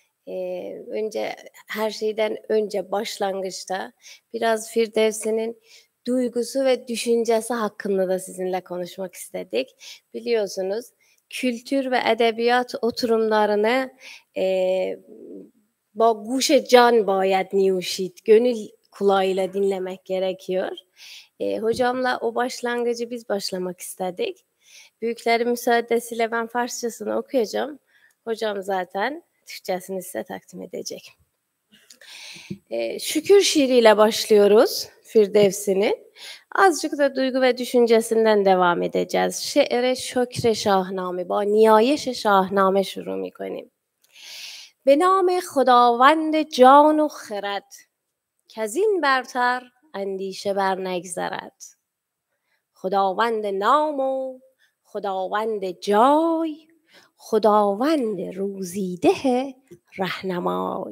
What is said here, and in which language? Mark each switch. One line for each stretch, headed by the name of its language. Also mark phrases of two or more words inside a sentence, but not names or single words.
Turkish: Her şeyden önce başlangıçta biraz Firdevsi'nin duygusu ve düşüncesi hakkında da sizinle konuşmak istedik. Biliyorsunuz kültür ve edebiyat oturumlarını
Persian: با گوش جان باید نیوشید,
Turkish: gönül kulağıyla dinlemek gerekiyor. Hocamla o başlangıcı biz başlamak istedik. Büyüklerin müsaadesiyle ben Farsçasını okuyacağım. Hocam zaten Türkçesini size takdim edecek. Şükür şiiriyle başlıyoruz Firdevsi'nin. Azıcık da duygu ve düşüncesinden devam edeceğiz.
Persian: شعر شکر شاهنامه, با نیایش شاهنامه شروع می‌کنیم. به نام خداوند جان و خرد کزین برتر اندیشه بر نگذرد. خداوند نام و خداوند جای، خداوند روزیده رهنمای.